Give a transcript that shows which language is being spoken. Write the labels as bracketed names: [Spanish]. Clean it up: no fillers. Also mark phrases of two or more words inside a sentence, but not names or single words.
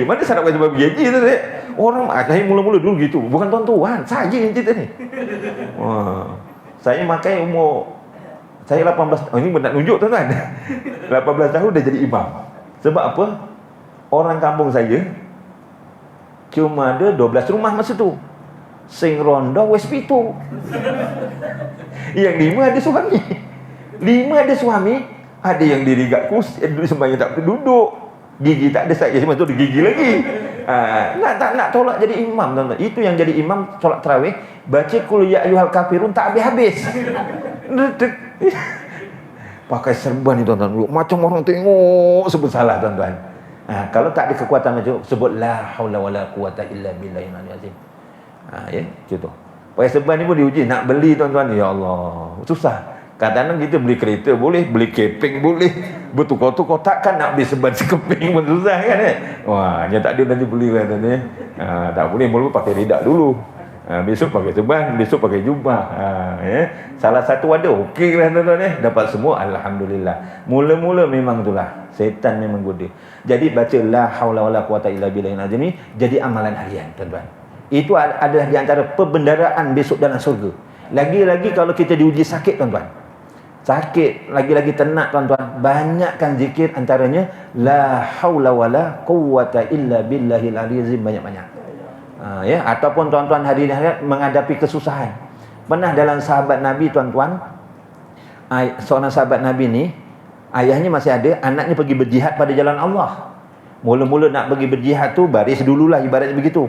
[Malay] Mana saya nak baca bergaji tu saya. Orang saya mula-mula dulu gitu. Bukan tuan-tuan, saya yang cerita ni. Saya makai umur saya 18 tahun. Ini nak tunjuk tuan-tuan. 18 tahun dah jadi imam. Sebab apa? Orang kampung saya cuma ada 12 rumah masa tu. [Javanese] Sing rondo wis 7. [Malay] Yang 5 ada suami. 5 ada suami, ada yang diri kat kursi, sembahyang tak duduk. Gigi tak ada, saya cuma tu ada gigi lagi. Nak tolak jadi imam tuan-tuan. Itu yang jadi imam solat tarawih, baca [Arabic] قل يا أيها الكافرون [Malay] tak habis-habis. Pakai serban ni tuan-tuan. Macam orang tengok sebut salah tuan-tuan. Kalau tak ada kekuatan macam sebut [Arabic] لا حول ولا قوة إلا بالله العظيم. [Malay] Ya, contoh. Pakai serban ni pun diuji nak beli tuan-tuan. [Arabic] يا الله, [Malay] susah. Kadang-kadang kita beli kereta boleh, beli keping boleh, bertukar-tukar, takkan nak beli seban sekeping pun susah kan. Wah, dia tak ada nanti beli lah tadi. Tak boleh, mula pakai ridak dulu. Besok pakai seban, besok pakai jubah. Salah satu ada, okey lah tuan-tuan. Dapat semua, alhamdulillah. Mula-mula memang itulah, setan memang goda. Jadi baca [Arabic] لا حول ولا قوة إلا بالله العظيم [Malay] ni jadi amalan harian tuan-tuan. Itu adalah di antara pembendaraan besok dalam surga. Lagi-lagi kalau kita diuji sakit tuan-tuan. Sakit, lagi-lagi ternak tuan-tuan, banyakkan zikir, antaranya [Arabic] لا حول ولا قوة إلا بالله العظيم, [Malay] banyak-banyak. Ya, ataupun tuan-tuan hari ini menghadapi kesusahan. Pernah dalam sahabat Nabi tuan-tuan, seorang sahabat Nabi ni, ayahnya masih ada, anaknya pergi berjihad pada jalan Allah. Mula-mula nak pergi berjihad tu baris dululah, ibaratnya begitu.